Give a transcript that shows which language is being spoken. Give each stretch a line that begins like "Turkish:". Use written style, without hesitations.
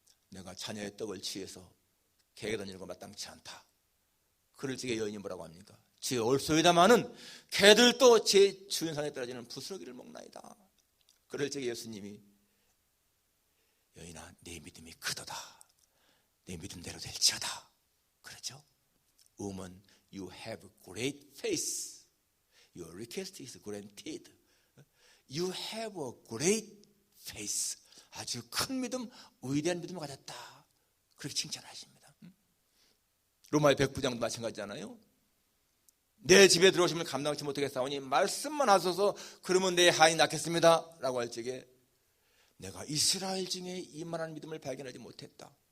Korean: 내가 자녀의 떡을 취해서 개에게 던지는 거 마땅치 않다. 그럴 적에 여인이 뭐라고 합니까? 주여 올소이다마는 개들도 제 주인산에 떨어지는 부스러기를 먹나이다. 그럴 적에 예수님이 여인아 내 믿음이 크도다. 내 믿음대로 될지어다. 그렇죠?
English: Woman, you have great faith. Your request is granted. You have a great faith.
Korean: 아주 큰 믿음, 위대한 믿음을 가졌다. 그렇게 칭찬하십니다. 로마의 백부장도 마찬가지잖아요. 내 집에 들어오시면 감당치 못하겠사오니 말씀만 하소서 그러면 내 하인이 낫겠습니다. 라고 할 적에 내가 이스라엘 중에 이만한 믿음을 발견하지 못했다.